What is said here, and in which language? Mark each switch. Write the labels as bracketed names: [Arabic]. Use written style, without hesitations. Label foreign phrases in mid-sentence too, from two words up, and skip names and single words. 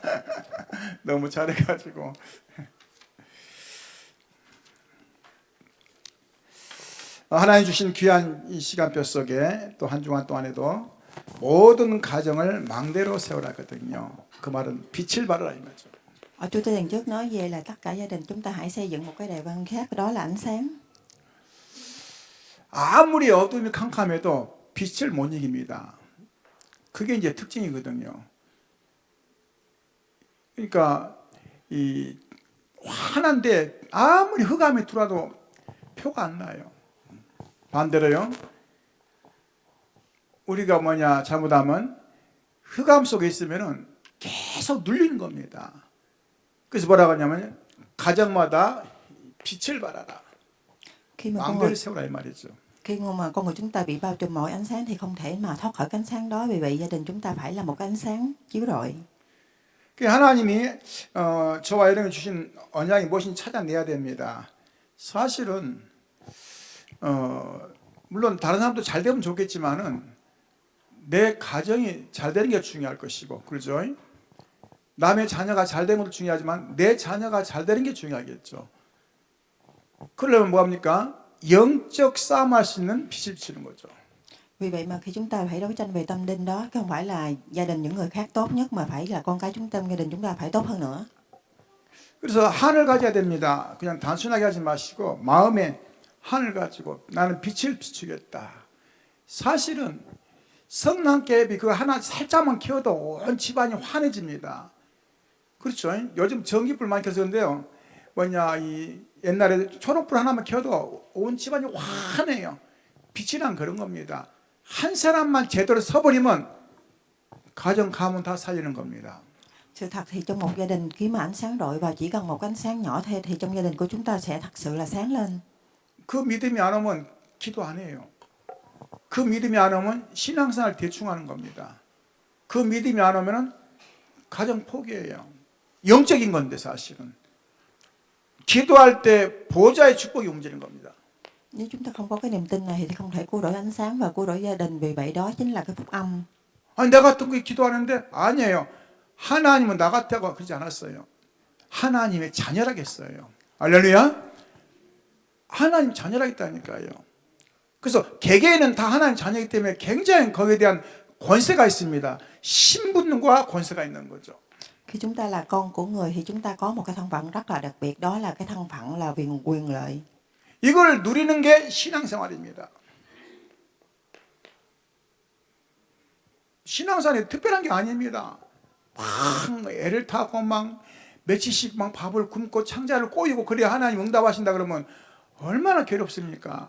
[Korean] 너무 잘해가지고. 하나님 주신 귀한 이 시간표 속에 또 한 주간 동안에도 모든 가정을 망대로 세우라 하거든요. 그 말은 빛을 발하라 이 말이죠. [Vietnamese] Chúa Tư lần trước nói về là tất cả gia đình chúng ta hãy xây dựng một cái đài văn khác, đó là ánh sáng. [Korean] 아무리 어둠이 캄캄해도 빛을 못 이깁니다. 그게 이제 특징이거든요. 그러니까 이 환한데 아무리 흑암이 들어와도 표가 안 나요. 반대로요. 우리가 잘못하면 흑암 속에 있으면은 계속 눌리는 겁니다. 그래서 뭐라고 하냐면 가정마다 빛을 발하라. 망대를 세우라 이 말이죠. [Vietnamese] Khi mà con người chúng ta bị bao trùm mọi ánh sáng thì không thể mà thoát khỏi cái ánh sáng đó. Vì vậy gia đình chúng ta phải là một cái ánh sáng chiếu rọi. [Korean] 하나님이 저와 여러분이 주신 언약이 무엇인지 찾아내야 됩니다. 사실은 물론 다른 사람도 잘 되면 좋겠지만은 내 가정이 잘 되는 게 중요할 것이고, 그렇죠? 남의 자녀가 잘 되는 것도 중요하지만 내 자녀가 잘 되는 게 중요하겠죠. 그러려면 뭐합니까? 영적 싸움할 수 있는 빛을 비추는 거죠. [Vietnamese] Vì vậy mà khi chúng ta phải đấu tranh về tâm linh đó, không phải là gia đình những người khác tốt nhất mà phải là con cái chúng ta, gia đình chúng ta phải tốt hơn nữa. [Korean] 그래서 한을 가져야 됩니다. 그냥 단순하게 하지 마시고 마음에 한을 가지고 나는 빛을 비추겠다. 사실은 성난개비 그거 하나 살짝만 켜도 온 집안이 환해집니다. 그렇죠? 요즘 전기불 많이 켜서 그런데요. 이 옛날에 초록불 하나만 켜도 온 집안이 환해요. 빛이란 그런 겁니다. 한 사람만 제대로 서버리면 가정 가문 다 살리는 겁니다. [Vietnamese] Sự thật thì trong một gia đình khi mà ánh sáng rọi vào chỉ cần một ánh sáng nhỏ thôi thì trong gia đình của chúng ta sẽ thật sự là sáng lên. [Korean] 그 믿음이 안 오면 기도 안 해요. 그 믿음이 안 오면 신앙생활 대충 하는 겁니다. 그 믿음이 안 오면 가정 포기해요. 영적인 건데 사실은. 기도할 때 보좌의 축복이 움직이는 겁니다. [Vietnamese] Nếu chúng ta không có cái niềm tin này thì không thể cứu rỗi ánh sáng và cứu rỗi gia đình. Vì vậy đó chính là cái phúc âm. [Korean] 아니 내가 어떤 게 기도하는데 아니에요. 하나님은 나 같다고 그러지 않았어요. 하나님의 자녀라고 했어요. 할렐루야. 하나님 자녀라겠다니까요. 그래서 개개인은 다 하나님 자녀이기 때문에 굉장히 거기에 대한 권세가 있습니다. 신분과 권세가 있는 거죠. [Vietnamese] Khi chúng ta là con của người thì chúng ta có một cái thân phận rất là đặc biệt, đó là cái thân phận là quyền lợi. [Korean] 이걸 누리는 게 신앙생활입니다. 신앙생활이 특별한 게 아닙니다. 막 애를 타고 막 며칠씩 막 밥을 굶고 창자를 꼬이고 그래야 하나님 응답하신다 그러면 얼마나 괴롭습니까?